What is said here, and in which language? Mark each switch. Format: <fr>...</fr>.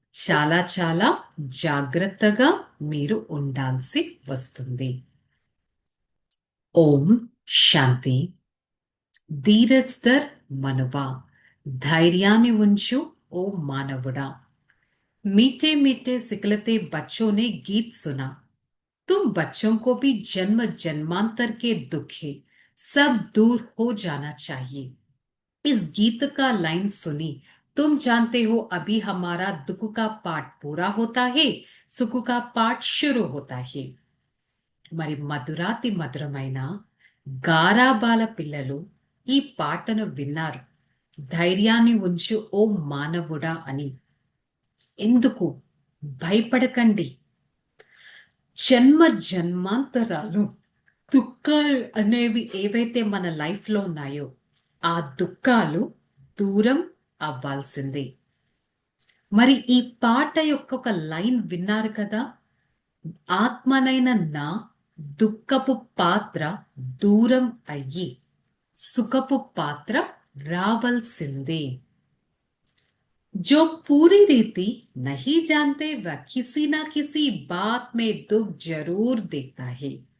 <te>చాలా చాలా జాగ్రత్తగా మీరు ఉండాల్సి వస్తుంది. ఓం శాంతి. ధీరజ్ ధర్ మనువా, ధైర్యాన్ని ఉంచు ఓ మానవుడా.</te> <hi>मीठे मीठे सिकलते बच्चों ने गीत सुना. तुम बच्चों को भी जन्म जन्मांतर के दुखे सब दूर हो जाना चाहिए. इस गीत का लाइन सुनी. तुम जानते हो अभी हमारा दुख का पाठ पूरा होता है, सुख का पाठ शुरू होता है.</hi> <te>మరి మధురాతి మధురమైన గారాబాల పిల్లలు ఈ పాటను విన్నారు. ధైర్యాన్ని ఉంచు ఓ మానవుడా అని. ఎందుకు భయపడకండి. జన్మ జన్మాంతరాలు దుఃఖాలు అనేవి ఏవైతే మన లైఫ్లో ఉన్నాయో ఆ దుఃఖాలు దూరం అవ్వాల్సిందే. మరి ఈ పాట యొక్క ఒక లైన్ విన్నారు కదా, ఆత్మనైన నా దుఃఖపు పాత్ర దూరం అయ్యి సుఖపు పాత్ర రావల్సిందే.</te> <hi>जो पूरी रीति नहीं जानते वह किसी ना किसी बात में दुख जरूर देता है.</hi>